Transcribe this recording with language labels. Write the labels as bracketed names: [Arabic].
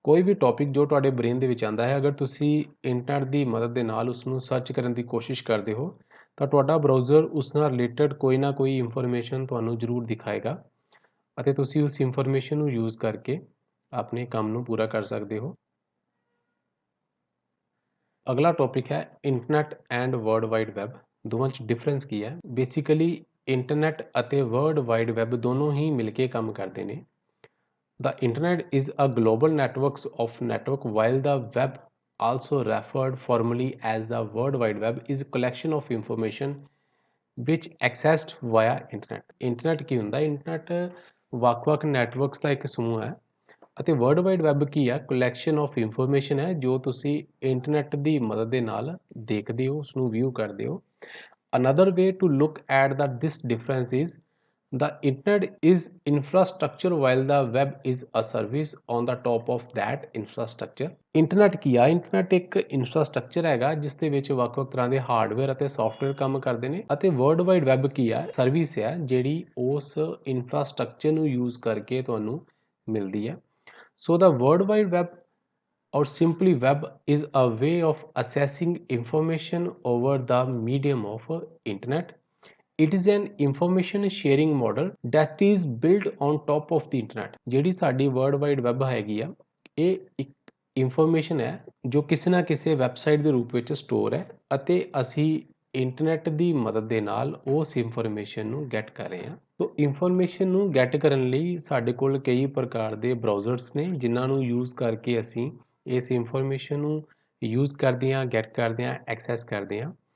[Punjabi] ਕੋਈ ਵੀ ਟੌਪਿਕ ਜੋ ਤੁਹਾਡੇ ਬ੍ਰੇਨ ਦੇ ਵਿੱਚ ਆਉਂਦਾ ਹੈ, ਅਗਰ ਤੁਸੀਂ ਇੰਟਰਨੈਟ ਦੀ ਮਦਦ ਦੇ ਨਾਲ ਉਸ ਨੂੰ ਸਰਚ ਕਰਨ ਦੀ ਕੋਸ਼ਿਸ਼ ਕਰਦੇ ਹੋ ਤਾਂ ਤੁਹਾਡਾ ਬਰਾਊਜ਼ਰ ਉਸ ਨਾਲ ਰਿਲੇਟਡ ਕੋਈ ਨਾ ਕੋਈ ਇਨਫੋਰਮੇਸ਼ਨ ਤੁਹਾਨੂੰ ਜ਼ਰੂਰ ਦਿਖਾਏਗਾ ਅਤੇ ਤੁਸੀਂ ਉਸ ਇਨਫੋਰਮੇਸ਼ਨ ਨੂੰ ਯੂਜ਼ ਕਰਕੇ ਆਪਣੇ ਕੰਮ ਨੂੰ ਪੂਰਾ ਕਰ ਸਕਦੇ ਹੋ। ਅਗਲਾ ਟੌਪਿਕ ਹੈ internet and world wide web. ਦੋਵਾਂ 'ਚ ਡਿਫਰੈਂਸ ਕੀ ਹੈ? ਬੇਸਿਕਲੀ ਇੰਟਰਨੈਟ ਅਤੇ ਵਰਲਡ ਵਾਈਡ ਵੈਬ ਦੋਨੋਂ ਹੀ ਮਿਲ ਕੇ ਕੰਮ ਕਰਦੇ ਨੇ। [English] The internet is a global network of network, while the web, also referred formally as the World Wide Web, is a collection of information which accessed via internet. [Punjabi] Internet ਕੀ ਹੁੰਦਾ? Internet ਵੱਖ-ਵੱਖ networks ਦਾ ਇੱਕ ਸਮੂਹ ਹੈ ਅਤੇ world wide web ਕੀ ਹੈ? Collection of information ਹੈ ਜੋ ਤੁਸੀਂ ਇੰਟਰਨੈਟ ਦੀ ਮਦਦ ਦੇ ਨਾਲ ਦੇਖਦੇ ਹੋ, ਉਸਨੂੰ ਵਿਊ ਕਰਦੇ ਹੋ। [English] Another way to look at this difference is the internet is infrastructure while the web is a service on the top of that infrastructure। [Punjabi] Internet ਕੀ ਆ? ਇੰਟਰਨੈਟ ਇੱਕ ਇਨਫਰਾਸਟ੍ਰਕਚਰ ਹੈਗਾ ਜਿਸ ਦੇ ਵਿੱਚ ਵੱਖ-ਵੱਖ ਤਰ੍ਹਾਂ ਦੇ ਹਾਰਡਵੇਅਰ ਅਤੇ ਸੌਫਟਵੇਅਰ ਕੰਮ ਕਰਦੇ ਨੇ ਅਤੇ ਵਰਲਡ ਵਾਈਡ ਵੈਬ ਕੀ ਆ? ਸਰਵਿਸ ਹੈ ਜਿਹੜੀ ਉਸ ਇਨਫਰਾਸਟ੍ਰਕਚਰ ਨੂੰ ਯੂਜ਼ ਕਰਕੇ ਤੁਹਾਨੂੰ ਮਿਲਦੀ ਹੈ। [English] So the World Wide Web or simply web is a way of accessing information over the medium of internet. It is an information sharing model that is built on top of the internet। [Punjabi] ਜਿਹੜੀ ਸਾਡੀ world wide web ਹੈਗੀ ਆ, ਇਹ ਇੱਕ information ਹੈ ਜੋ ਕਿਸੇ ਨਾ ਕਿਸੇ ਵੈਬਸਾਈਟ ਦੇ ਰੂਪ ਵਿੱਚ ਸਟੋਰ ਹੈ ਅਤੇ ਅਸੀਂ ਇੰਟਰਨੈਟ ਦੀ ਮਦਦ ਦੇ ਨਾਲ ਉਸ ਇਨਫੋਰਮੇਸ਼ਨ ਨੂੰ ਗੈਟ ਕਰ ਰਹੇ ਹਾਂ। ਸੋ ਇਨਫੋਰਮੇਸ਼ਨ ਨੂੰ ਗੈਟ ਕਰਨ ਲਈ ਸਾਡੇ ਕੋਲ ਕਈ ਪ੍ਰਕਾਰ ਦੇ ਬਰਾਊਜ਼ਰਸ ਨੇ ਜਿਨ੍ਹਾਂ ਨੂੰ ਯੂਜ਼ ਕਰਕੇ ਅਸੀਂ ਇਸ ਇਨਫੋਰਮੇਸ਼ਨ ਨੂੰ ਯੂਜ਼ ਕਰਦੇ ਹਾਂ, ਗੈਟ ਕਰਦੇ ਹਾਂ, ਐਕਸੈਸ ਕਰਦੇ ਹਾਂ।